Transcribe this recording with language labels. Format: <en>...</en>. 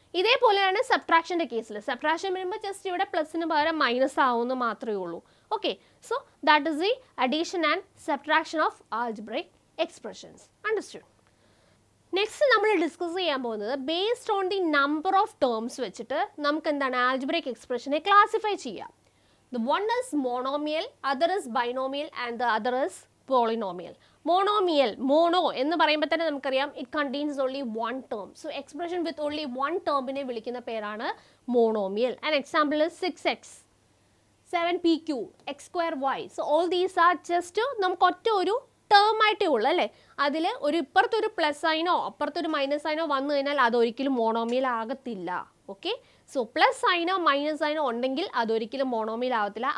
<ml>ഇതേപോലെയാണ് സബ്ട്രാക്ഷൻ്റെ കേസിൽ. സബ്ട്രാക്ഷൻ വരുമ്പോൾ ജസ്റ്റ് ഇവിടെ പ്ലസിന് പകരം മൈനസ് ആവുമെന്ന് മാത്രമേ ഉള്ളൂ.</ml> <en>Okay, so that is the addition and subtraction of algebraic expressions. Understood?</en> <ml>Next നമ്മൾ ഡിസ്കസ് ചെയ്യാൻ പോകുന്നത് based on the number of terms വെച്ചിട്ട് നമുക്ക് എന്താണ് ആൽജിബ്രിക് എക്സ്പ്രഷനെ ക്ലാസിഫൈ ചെയ്യാം.</ml> <en>The one is monomial, other is binomial and the other is polynomial. Monomial, mono</en> <ml>എന്ന് പറയുമ്പോൾ തന്നെ നമുക്കറിയാം</ml> <en>it contains only one term. So expression with only one term</en> <ml>നെ വിളിക്കുന്ന പേരാണ്</ml> <en>monomial. An example is 6x, 7pq, x²y. So all these are just</en> <ml>നമുക്ക് ഒറ്റ ഒരു ടേം ആയിട്ടേ ഉള്ളൂ അല്ലേ. അതിൽ ഒരു ഇപ്പുറത്തൊരു പ്ലസ് സൈനോ അപ്പുറത്തൊരു മൈനസ് സൈനോ വന്നു കഴിഞ്ഞാൽ അതൊരിക്കലും മോണോമിയൽ ആകത്തില്ല. ഓക്കെ, സോ പ്ലസ് സൈനോ മൈനസ് സൈനോ ഉണ്ടെങ്കിൽ അതൊരിക്കലും മോണോമിയൽ ആകത്തില്ല.</ml>